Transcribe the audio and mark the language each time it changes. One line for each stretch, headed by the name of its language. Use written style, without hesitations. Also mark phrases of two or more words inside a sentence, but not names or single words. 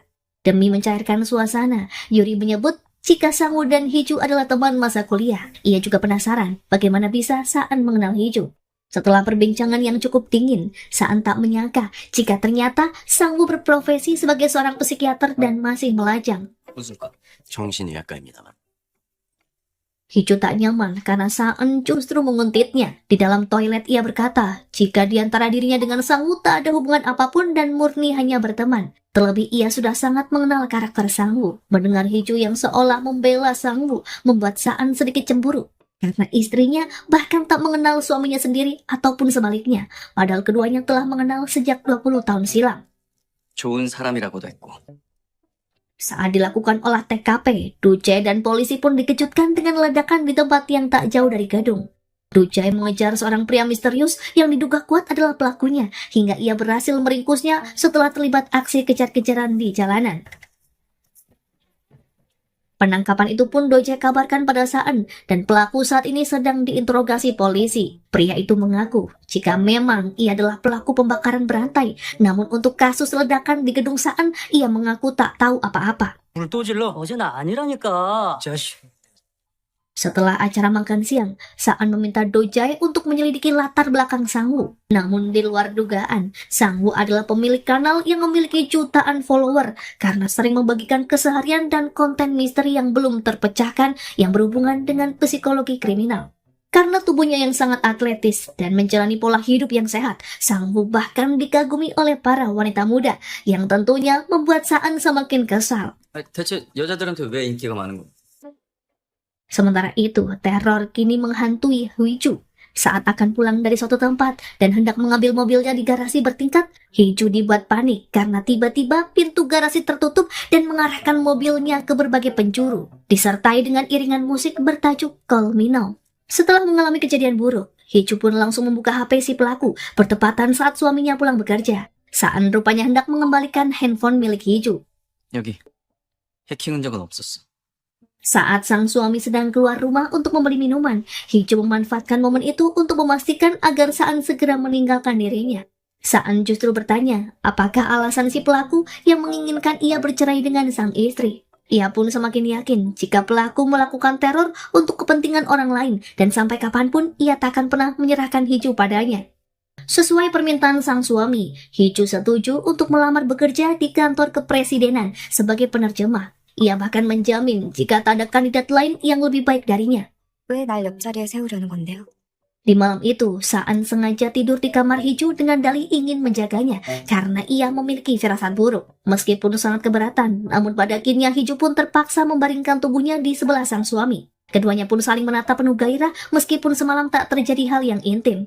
Indonesian: Demi mencairkan suasana, Yuri menyebut jika Sang-woo dan Hee-ju adalah teman masa kuliah. Ia juga penasaran bagaimana bisa Saan mengenal Hee-ju. Setelah perbincangan yang cukup dingin, Saan tak menyangka jika ternyata Sang-woo berprofesi sebagai seorang psikiater dan masih melajang.
Korean: 무슨과 정신의학과입니다만.
Indonesian: Hee-ju tak nyaman karena Saan justru menguntitnya. Di dalam toilet ia berkata, jika di antara dirinya dengan Sang-woo tak ada hubungan apapun dan murni hanya berteman. Terlebih ia sudah sangat mengenal karakter Sang-woo. Mendengar Hee-ju yang seolah membela Sang-woo membuat Saan sedikit cemburu. Karena istrinya bahkan tak mengenal suaminya sendiri ataupun sebaliknya. Padahal keduanya telah mengenal sejak 20 tahun silam.
Korean: 좋은 사람이라고도 했고.
Indonesian: Saat dilakukan olah TKP, Doo-jae dan polisi pun dikejutkan dengan ledakan di tempat yang tak jauh dari gedung. Doo-jae mengejar seorang pria misterius yang diduga kuat adalah pelakunya, hingga ia berhasil meringkusnya setelah terlibat aksi kejar-kejaran di jalanan. Penangkapan itu pun Doo-jae kabarkan pada Saan, dan pelaku saat ini sedang diinterogasi polisi. Pria itu mengaku jika memang ia adalah pelaku pembakaran berantai, namun untuk kasus ledakan di gedung Saan, ia mengaku tak tahu apa-apa.
Korean: 불 또 질러? 어제는 아니라니까. 자식.
Indonesian: Setelah acara makan siang, Saan meminta Doo-jae untuk menyelidiki latar belakang Sang-woo. Namun di luar dugaan, Sang-woo adalah pemilik kanal yang memiliki jutaan follower karena sering membagikan keseharian dan konten misteri yang belum terpecahkan yang berhubungan dengan psikologi kriminal. Karena tubuhnya yang sangat atletis dan menjalani pola hidup yang sehat, Sang-woo bahkan dikagumi oleh para wanita muda yang tentunya membuat Saan semakin kesal.
Korean: 대체 여자들한테 왜 인기가 많은 거야?
Indonesian: Sementara itu, teror kini menghantui Hee-ju. Saat akan pulang dari suatu tempat dan hendak mengambil mobilnya di garasi bertingkat, Hee-ju dibuat panik karena tiba-tiba pintu garasi tertutup dan mengarahkan mobilnya ke berbagai penjuru, disertai dengan iringan musik bertajuk Call Me Now. Setelah mengalami kejadian buruk, Hee-ju pun langsung membuka HP si pelaku, bertepatan saat suaminya pulang bekerja. Saan rupanya hendak mengembalikan handphone milik Hee-ju.
Korean: 여기 해킹 흔적은 없었어.
Indonesian: Saat sang suami sedang keluar rumah untuk membeli minuman, Hee-ju memanfaatkan momen itu untuk memastikan agar Saan segera meninggalkan dirinya. Saan justru bertanya, apakah alasan si pelaku yang menginginkan ia bercerai dengan sang istri. Ia pun semakin yakin jika pelaku melakukan teror untuk kepentingan orang lain dan sampai kapanpun ia tak akan pernah menyerahkan Hee-ju padanya. Sesuai permintaan sang suami, Hee-ju setuju untuk melamar bekerja di kantor kepresidenan sebagai penerjemah. Ia bahkan menjamin jika tak ada kandidat lain yang lebih baik darinya.
Korean: 왜 날 옆자리에 세우려는 건데요?
Indonesian: Di malam itu, Saan sengaja tidur di kamar Hee-ju dengan dalih ingin menjaganya karena ia memiliki firasat buruk. Meskipun sangat keberatan, namun pada akhirnya Hee-ju pun terpaksa membaringkan tubuhnya di sebelah sang suami. Keduanya pun saling menatap penuh gairah meskipun semalam tak terjadi hal yang intim.